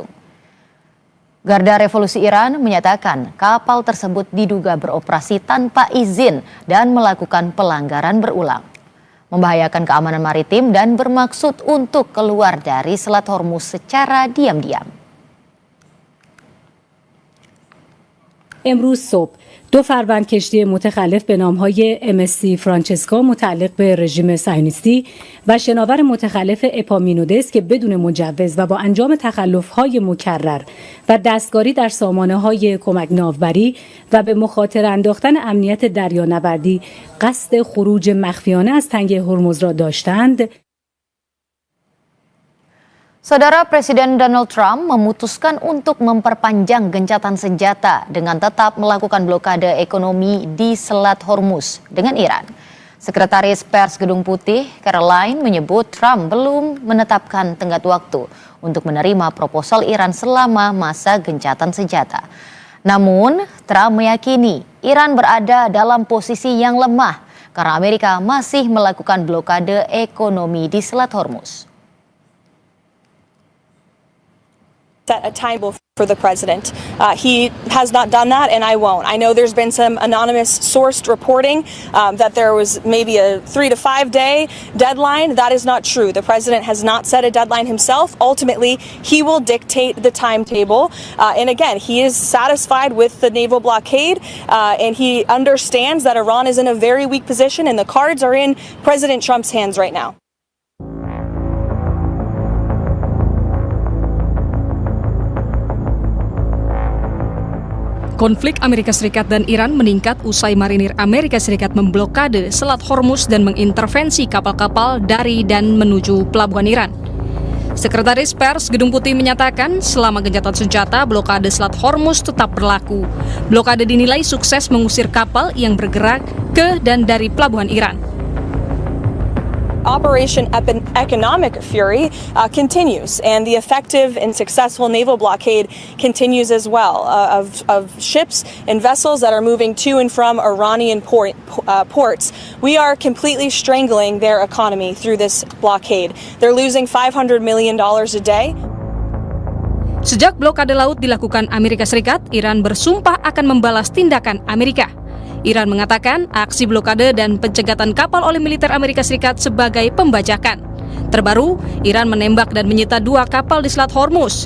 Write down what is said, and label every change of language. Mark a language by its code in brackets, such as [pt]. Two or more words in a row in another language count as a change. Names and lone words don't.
[id] Garda Revolusi Iran menyatakan kapal tersebut diduga beroperasi tanpa izin dan melakukan pelanggaran berulang, membahayakan keamanan maritim dan bermaksud untuk keluar dari Selat Hormuz secara diam-diam. [fa] امروز صبح 2 فروند کشتی متخلف به نامهای MSC فرانچسکا متعلق به رژیم صهیونیستی و شناور متخلف اپامینودس که بدون مجوز و با انجام تخلف‌های مکرر و دستکاری در سامانه‌های کمک ناوبری و به مخاطره انداختن امنیت دریانوردی قصد خروج مخفیانه از تنگه هرمز را داشتند. [id] Saudara, Presiden Donald Trump memutuskan untuk memperpanjang gencatan senjata dengan tetap melakukan blokade ekonomi di Selat Hormuz dengan Iran. Sekretaris Pers Gedung Putih, Caroline, menyebut Trump belum menetapkan tenggat waktu untuk menerima proposal Iran selama masa gencatan senjata. Namun, Trump meyakini Iran berada dalam posisi yang lemah karena Amerika masih melakukan blokade ekonomi di Selat Hormuz. [en] Set a timetable for the president. He has not done that, and I won't. I know there's been some anonymous sourced reporting that there was maybe a 3 to 5 day deadline. That is not true. The president has not set a deadline himself. Ultimately, he will dictate the timetable. And again, he is satisfied with the naval blockade, and he understands that Iran is in a very weak position, and the cards are in President Trump's hands right now. [id] Konflik Amerika Serikat dan Iran meningkat usai marinir Amerika Serikat memblokade Selat Hormuz dan mengintervensi kapal-kapal dari dan menuju pelabuhan Iran. Sekretaris Pers Gedung Putih menyatakan selama gencatan senjata, blokade Selat Hormuz tetap berlaku. Blokade dinilai sukses mengusir kapal yang bergerak ke dan dari pelabuhan Iran. [en] Operation Economic Fury continues, and the effective and successful naval blockade continues as well of ships and vessels that are moving to and from Iranian ports. We are completely strangling their economy through this blockade. They're losing $500 million a day. [id] Sejak blokade laut dilakukan Amerika Serikat, Iran bersumpah akan membalas tindakan Amerika. Iran mengatakan aksi blokade dan pencegatan kapal oleh militer Amerika Serikat sebagai pembajakan. Terbaru, Iran menembak dan menyita 2 kapal di Selat Hormuz.